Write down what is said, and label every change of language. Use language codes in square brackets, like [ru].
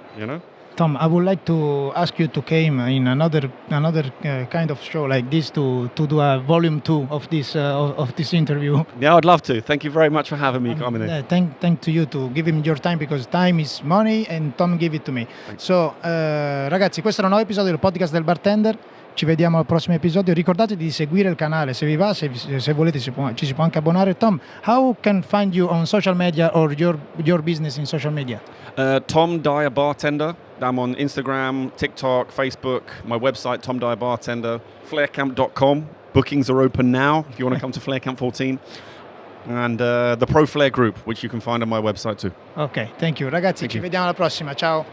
[en] You know. Tom, I would like to ask you to come in another kind of show like this to do a volume 2 of this interview. Yeah, I'd love to. Thank you very much for having me coming in. Thank to you to give him your time, because time is money and Tom give it to me. Thanks. [it] So, ragazzi, questo era un nuovo episodio del podcast del bartender. Ci vediamo al prossimo episodio. Ricordate di seguire il canale, se vi va, se volete ci si può anche abbonare. [en] Tom, how can find you on social media or your business in social media? Tom Dyer Bartender. I'm on Instagram, TikTok, Facebook, my website, Tom Dyer Bartender, flaircamp.com. Bookings are open now if you want to come to Flair Camp 14. And the Pro Flair group, which you can find on my website too. Ok, thank you. [it] Ragazzi, ci vediamo alla prossima. Ciao.